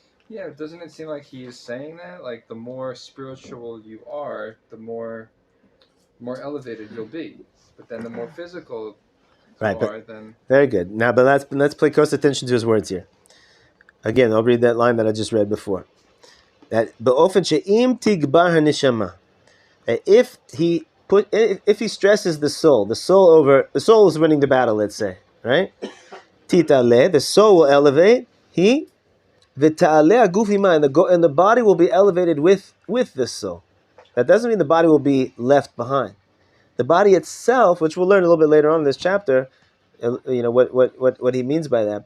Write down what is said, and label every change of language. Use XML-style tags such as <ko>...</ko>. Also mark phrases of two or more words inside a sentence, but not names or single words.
<en>Yeah, doesn't it seem like he is saying that? Like, the more spiritual you are, the more elevated you'll be. But then the more physical you are, then... Very good. Now, but let's pay close attention to his words here. Again, I'll read that line that I just read before.</en> <he>That באופן שאם תגבר הנשמה.</he> <en>If he stresses the soul is winning the battle, let's say, right? Titale, the soul will elevate.</en> <he>ותעלה הגוף עמה,</he> <en>and the body will be elevated with the soul. That doesn't mean the body will be left behind. The body itself, which we'll learn a little bit later on in this chapter, what he means by that.</en>